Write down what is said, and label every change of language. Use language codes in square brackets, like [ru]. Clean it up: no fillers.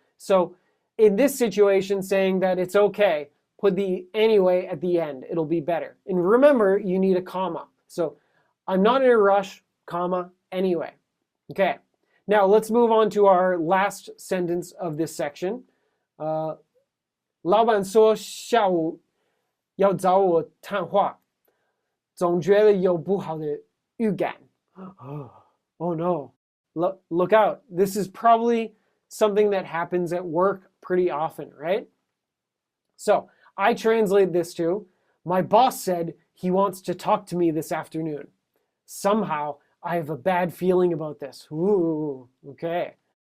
[en] So in this situation, saying that it's okay, put the anyway at the end. It'll be better. And remember, you need a comma. So I'm not in a rush, comma, anyway. Okay. Now let's move on to our last sentence of this section. [zh] 老板说下午要找我谈话，总觉得有不好的预感。 [en] Oh no, look out. This is probably something that happens at work pretty often, right? So I translate this to, my boss said he wants to talk to me this afternoon. Somehow I have a bad feeling about this. Ooh, okay.